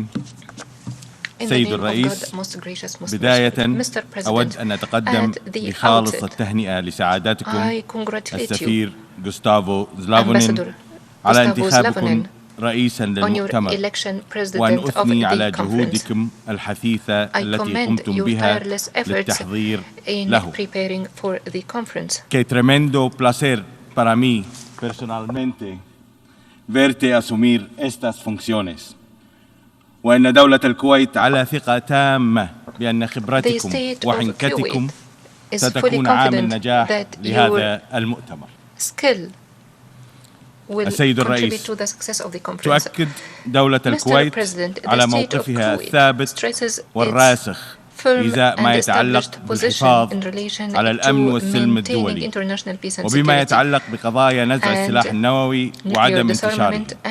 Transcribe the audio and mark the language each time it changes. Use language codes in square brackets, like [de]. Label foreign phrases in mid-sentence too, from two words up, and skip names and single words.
[ar] سيد الرئيس، بداية أود أن أتقدم بخالص التهنئة لسعادتكم السفير غوستافو زلافونين على انتخابكم رئيسا للمؤتمر، وأن أثني على جهودكم الحثيثة التي قمتم بها للتحضير له. [es] Que tremendo placer para mí personalmente verte asumir estas funciones. [ar] وأن دولة الكويت على ثقة تامة بأن خبرتكم وحنكتكم ستكون عامل نجاح لهذا المؤتمر. السيد الرئيس، تؤكد دولة الكويت على موقفها الثابت والراسخ إزاء ما يتعلق بالحفاظ على الأمن والسلم الدولي، وبما يتعلق بقضايا نزع السلاح النووي وعدم انتشاره،